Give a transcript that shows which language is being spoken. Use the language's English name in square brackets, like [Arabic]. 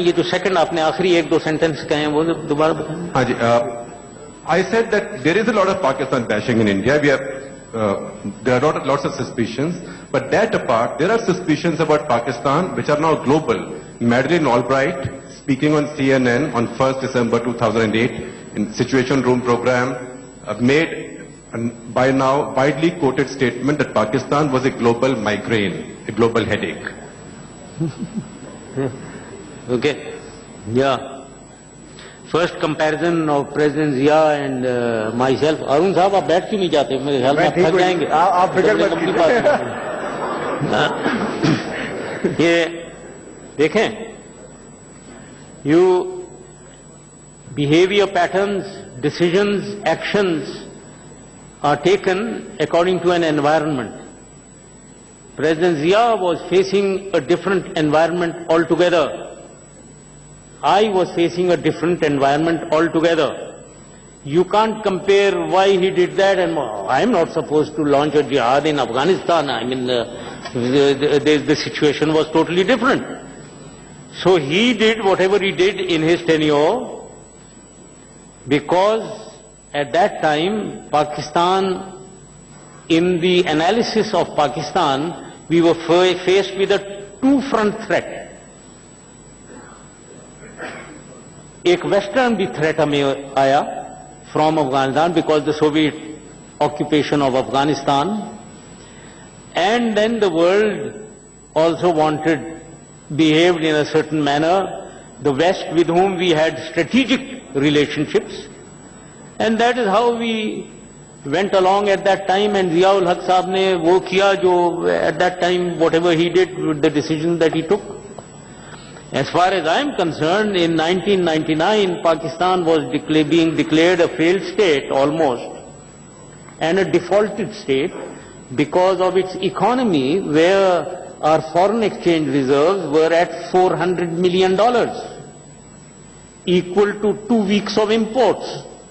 [Urdu] یہ جو سیکنڈ آپ نے آخری 1-2 سینٹنس کہے ہیں وہ دوبارہ بتائیں. ہاں جی. [English] I said that there is a lot of Pakistan bashing in India. There are lots of suspicions. But that apart, there are suspicions about Pakistan which are now global. Madeleine Albright, speaking on CNN on 1st December 2008 in Situation Room program, made by now widely quoted statement that Pakistan was a global migraine, a global headache. Okay. Yeah. First comparison of president Zia and myself. [Urdu] Arun صاحب آپ بیٹھ کیوں نہیں جاتے؟ میرے خیال میں آپ تھک جائیں گے. آپ فکر مت کیجیے. یہ دیکھیں, [English] You behavior patterns, decisions, actions are taken according to an environment. President Zia was facing a different environment altogether. I was facing a different environment altogether. You can't compare why he did that, and I am not supposed to launch a jihad in Afghanistan. I mean, the situation was totally different. So he did whatever he did in his tenure because at that time Pakistan, in the analysis of Pakistan, we were faced with a two-front threat. ایک western بھی threat [Urdu] ہمیں آیا [English] From Afghanistan because the Soviet occupation of Afghanistan, and then the world also wanted behaved in a certain manner. The West with whom we had strategic relationships, and that is how we went along at that time. And Zia-ul Haq Sahab [Urdu] ne wo kiya jo [English] at that time, whatever he did, the decision that he took. As far as I am concerned, in 1999, Pakistan was being declared a failed state almost, and a defaulted state because of its economy, where our foreign exchange reserves were at $400 million, equal to 2 weeks of imports.